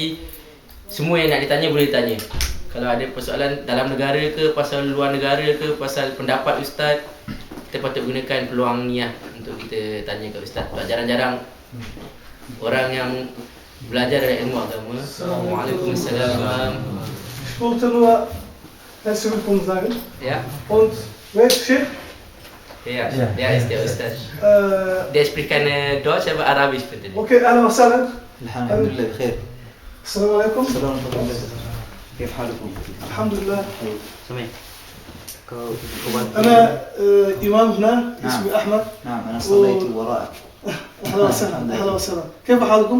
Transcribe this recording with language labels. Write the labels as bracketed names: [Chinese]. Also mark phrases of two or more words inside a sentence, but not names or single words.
[Malay] Semua yang nak ditanya boleh ditanya. Kalau ada persoalan dalam negara ke, pasal luar negara ke, pasal pendapat ustaz, kita patut gunakan peluang ni lah untuk kita tanya ke ustaz. Sebab jarang-jarang orang yang belajar dari ilmu agama. Assalamualaikum. [German] Ich wollte nur herzlich willkommen sagen. Ja. Und wer ist Chef? Ja, der ist der Ustaz. Der spricht keine Deutsch, aber Arabisch bitte. [Arabic] Okay, أهلا وسهلا. الحمد لله بخير. السلام عليكم. السلام ورحمة الله وبركاته. كيف حالكم؟ الحمد لله. Sami. أنا إمام هنا اسمي أحمد. نعم أنا صليت وراءك. أهلا وسهلا. أهلا وسهلا. كيف حالكم؟